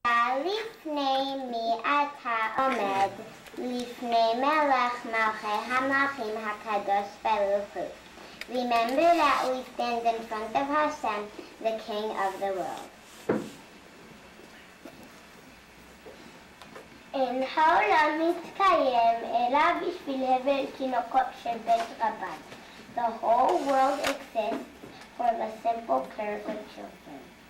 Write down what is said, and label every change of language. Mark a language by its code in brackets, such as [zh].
[he] לפני מי אתה עומד, לפני מלך מלכי המלכים הקדוש ברוך הוא. [en] Remember that we stand in front of Hashem, the King of the world. [he] אין העולם מתקיים אלא בשביל הבל תינוקות של בית רבן. [en] The whole world exists for the simple prayers of children.